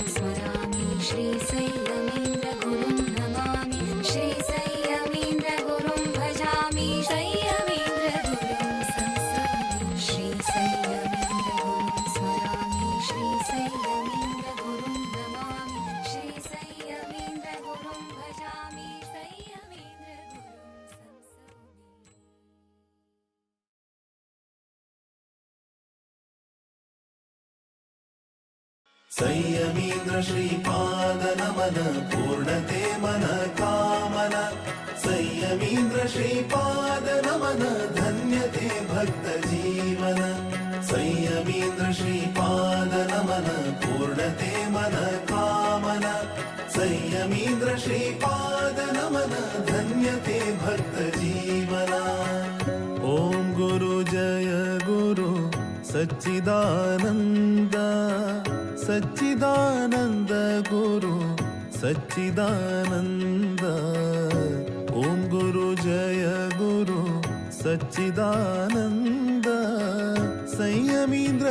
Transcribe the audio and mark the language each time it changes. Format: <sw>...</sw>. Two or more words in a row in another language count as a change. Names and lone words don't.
<sa>स्मरामि श्री संयमीन्द्र गुरुं नमामि श्री संयमीन्द्र गुरुं भजामि संयमीन्द्र गुरुं संसौमि श्री संयमीन्द्र गुरुं स्मरामि श्री संयमीन्द्र गुरुं नमामि श्री संयमीन्द्र गुरुं भजामि संयमीन्द्र गुरुं संसौमि</sa> <kok>संयमीन्द्र श्रीपाद नमन पूर्णते मन कामन संयमीन्द्र श्रीपाद नमन धन्यते भक्त जीवन संयमीन्द्र श्रीपाद नमन पूर्णते मन कामन संयमीन्द्र श्रीपाद नमन धन्यते भक्त जीवना</kok> <sa>ओम गुरु जय गुरु सच्चिदानंद सच्चिदानंद गुरु सच्चिदानंद ओम गुरु जय गुरु सच्चिदानंद संयमीन्द्र</sa>